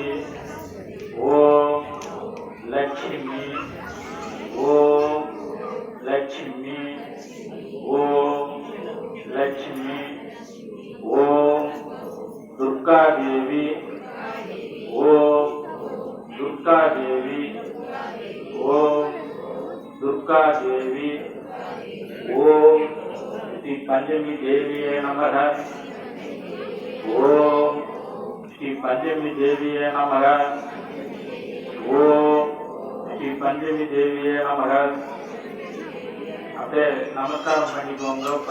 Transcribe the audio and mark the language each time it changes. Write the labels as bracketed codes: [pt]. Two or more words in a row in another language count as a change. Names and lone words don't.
[sa] ஓம் லக்ஷ்மி ஓம் லக்ஷ்மி ஓம் லக்ஷ்மி ஓம் துர்கா தேவி ஓம் துர்கா தேவி ஓம் துர்கா தேவி ஓம் श्री पंचमी देवीये नमः ओम श्री पंचमी देवीये नमः ओम श्री पंचमी देवीये नमः. [ta] அப்படியே நமஸ்காரம் பண்ணிக்கோங்க.